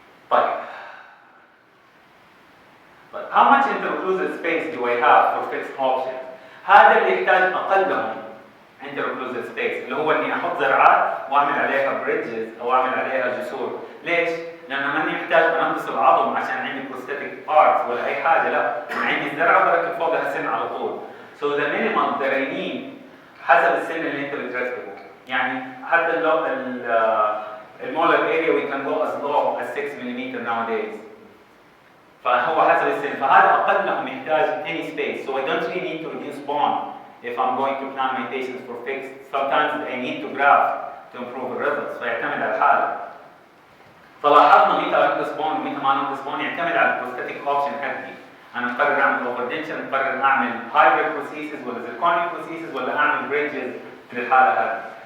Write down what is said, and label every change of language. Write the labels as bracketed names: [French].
[Arabic] طيب [English] how much interclusive space do I have for fixed option؟ [Arabic] هذا اللي يحتاج اقلهم interclusive space اللي هو اني احط زرعات واعمل عليها بريدجز او اعمل عليها جسور. ليش؟ لانه ماني محتاج انقص العظم عشان عندي بروستاتيك بارتس ولا اي حاجه، لا انا عندي الزرعه بركب فوقها سن على طول. [English] So the minimum that I need [Arabic] حسب السن اللي انت بتركبه. يعني حتى لو المولر [English] area we can go as low as 6 mm nowadays. [Arabic] فهو حسب السن، فهذا اقلهم يحتاج [English] any space. So I don't really need to reduce bone if I'm going to plan my patients for fixed. Sometimes I need to graft to improve the results. [Arabic] فيعتمد على الحاله. فلاحظنا متى انقص بون ومتى ما ننقص بون يعتمد على البروستاتيك اوبشن حقي. انا مقرر اعمل اوفردنشن، مقرر اعمل هايبريد بروسيسز ولا زيركونيك بروسيسز ولا اعمل بريدجز في الحاله هذه.